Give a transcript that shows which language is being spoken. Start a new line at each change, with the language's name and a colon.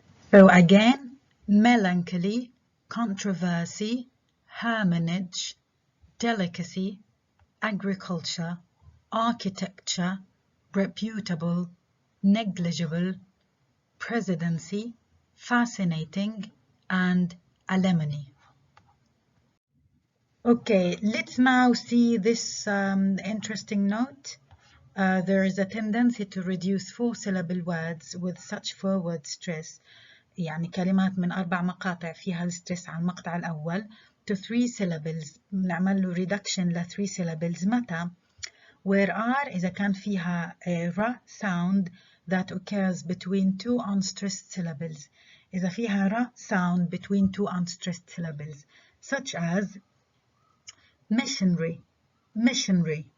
English: So again, melancholy, controversy, hermitage, delicacy, agriculture, architecture, reputable, negligible, presidency, fascinating, and alimony. Okay, let's now see this interesting note. There is a tendency to reduce 4-syllable words with such forward stress.
Arabic: يعني كلمات من 4 مقاطع فيها الستريس على المقطع الأول
English: to 3 syllables.
Arabic: نعمل له reduction ل
English: 3 syllables.
Arabic: متى؟
English: where R
Arabic: إذا كان فيها
English: a R sound that occurs between 2 unstressed syllables.
Arabic: إذا فيها
English: R sound between 2 unstressed syllables, such as missionary.